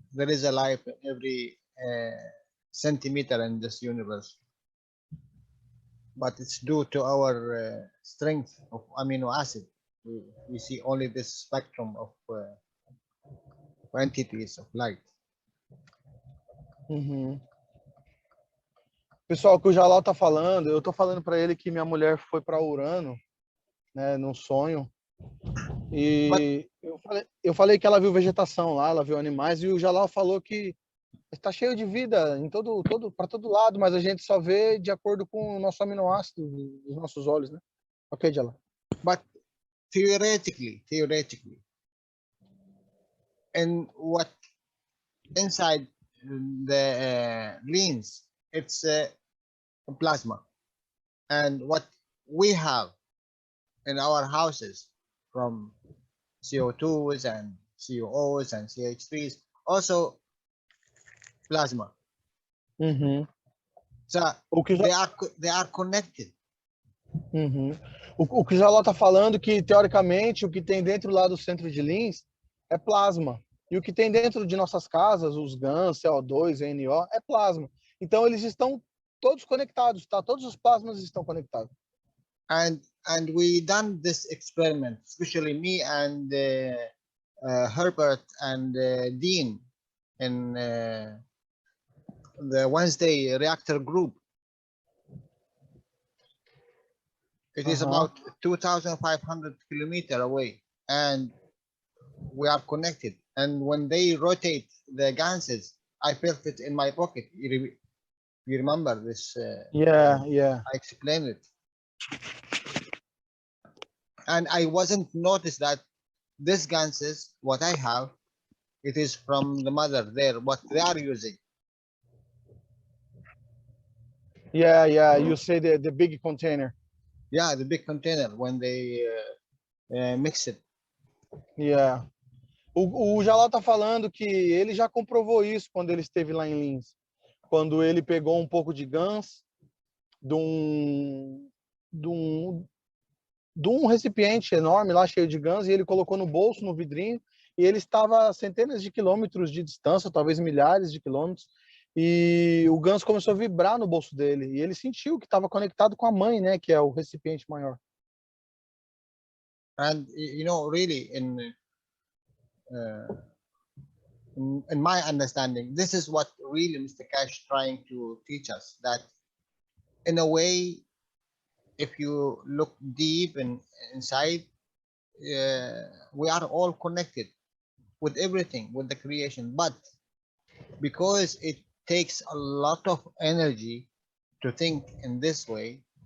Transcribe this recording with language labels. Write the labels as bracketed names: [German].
[English] there is a life in every centimeter in this universe. But it's due to our strength of amino acid. We see only this spectrum of entities of light. [Portuguese] Pessoal, que o Jalal tá falando, eu tô falando para ele que minha mulher foi para Urano, né, num sonho. E eu falei que ela viu vegetação lá, ela viu animais, e o Jalal falou que está cheio de vida em para todo lado, mas a gente só vê de acordo com o nosso aminoácido dos nossos olhos, né? Ok, Jalal. [English] But theoretically, and what inside the leans, it's plasma, and what we have in our houses from CO2s and COOs and CH3s, also plasma. So they are connected. [Portuguese] O que o Jalal tá falando que, teoricamente, o que tem dentro lá do centro de Lins é plasma. E o que tem dentro de nossas casas, os GAN, CO2, NO, é plasma. Então, eles estão todos conectados, tá? Todos os plasmas estão conectados. [English] And we done this experiment, especially me and Herbert and Dean in the Wednesday reactor group. It is about 2,500 kilometers away, and we are connected. And when they rotate the ganses, I felt it in my pocket. You remember this? Yeah. I explained it. And I wasn't noticed that this ganses, what I have, it is from the mother there, what they are using. Yeah, you say the big container. Yeah, the big container, when they mix it. Yeah. [Portuguese] O Jalal tá falando que ele já comprovou isso quando ele esteve lá em Lins. Quando ele pegou um pouco de gans de um recipiente enorme lá, cheio de gans, e ele colocou no bolso, no vidrinho, e ele estava a centenas de quilômetros de distância, talvez milhares de quilômetros, e o ganso começou a vibrar no bolso dele, e ele sentiu que estava conectado com a mãe, né, que é o recipiente maior. [English] And you know, really, in my understanding, this is what really Mr. Cash trying to teach us, that in a way, if you look deep inside, we are all connected with everything, with the creation, but because it takes a lot of energy to think in this way,